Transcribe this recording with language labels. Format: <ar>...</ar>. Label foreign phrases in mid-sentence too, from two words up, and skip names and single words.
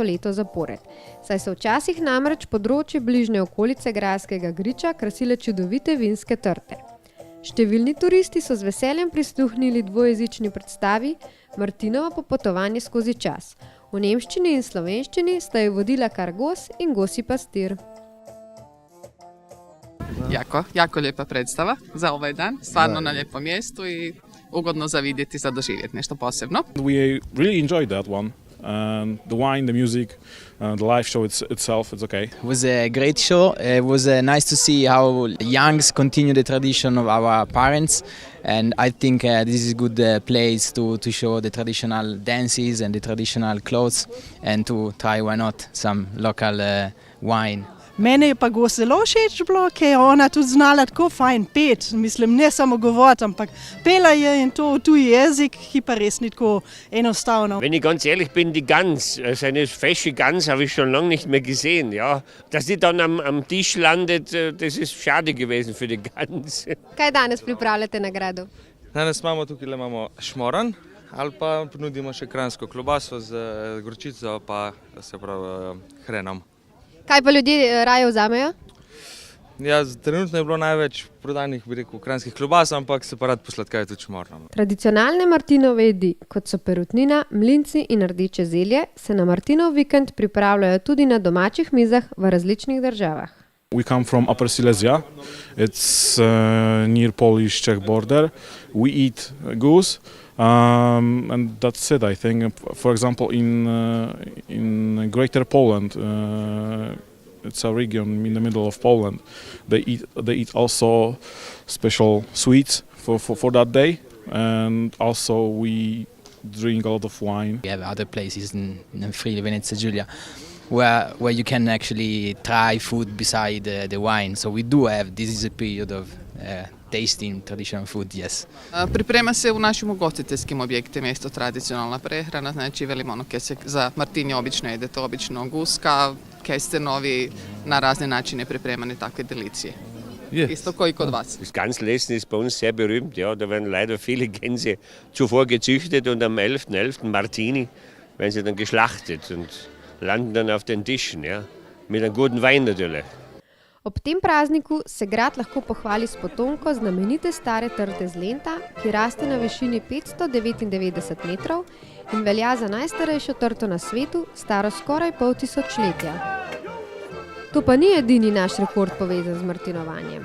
<sl>leto zapored, saj so včasih namreč področje bližnje okolice grajskega griča krasile čudovite vinske trte. Številni turisti so z veseljem prisluhnili dvojezični predstavi Martinovo popotovanje skozi čas. V nemščini in slovenščini sta jo vodila kar gos in gosi pastir.</sl> <hr>Jako lijepa predstava za ovaj dan, stvarno na lijepom mjestu i ugodno za vidjeti, za doživjeti nešto posebno.</hr> <en>We really enjoyed that one. The wine, the music, the live show itself, it's okay. It was a great show. It was nice to see how youngs continue the tradition of our parents, and I think this is a good place to show the traditional dances and the traditional clothes, and to try, why not, some local wine.</en> <sl>Mene je pa go zelo všeč bilo, ker je ona tudi znala tako fajn pet. Mislim, ne samo govoriti, ampak pela je in to v tuji jezik, ki pa res ni tako enostavno.</sl> <de>Wenn ich ganz ehrlich bin, die Gans, seine fesche Gans habe ich schon lange nicht mehr gesehen. Ja. Dass die dann am Tisch landet, das ist schade gewesen für die Gans.</de> <sl>Kaj danes pripravljate na gradu? Danes imamo šmoran, ali pa ponudimo še kranjsko klobaso z gorčico, pa se pravi hrenom. Kaj pa ljudje raje vzamejo? Ja, trenutno je bilo največ prodanih, bi rekel, kranjskih klobas, ampak se pa rad posladkajo tudi šmorno. Tradicionalne Martinove jedi, kot so perutnina, mlinci in rdeče zelje, se na Martinov vikend pripravljajo tudi na domačih mizah v različnih državah.</sl> <en>We come from Upper Silesia. It's near Polish-Czech border. We eat goose. And that's it, I think. For example, in Greater Poland, it's a region in the middle of Poland. They eat also special sweets for that day, and also we drink a lot of wine. We have other places in Friuli, Venezia Giulia, where you can actually try food beside the wine. So we do have, this is a period of tasting traditional food, yes.</en> <hr>Priprema se u našim ugostiteljskim objektima isto tradicionalna prehrana, znači velimo ono kaj se za Martinje obično jede, to obično guska, kestenovi, na razne načine pripremane takve delicije. Yes. Isto koji kod vas.</hr> <de>Das Ganslesen ist bei uns sehr berühmt, ja, da werden leider viele Gänse zuvor gezüchtet und am 11.11. Martini werden sie dann geschlachtet und landen dann auf den Tischen, ja, mit einem guten Wein natürlich.</de> <sl>Ob tem prazniku se grad lahko pohvali s potonko znamenite stare trte z Lenta, ki raste na višini 599 metrov in velja za najstarejšo trto na svetu, staro skoraj pol tisočletja. To pa ni edini naš rekord povezan z martinovanjem.</sl>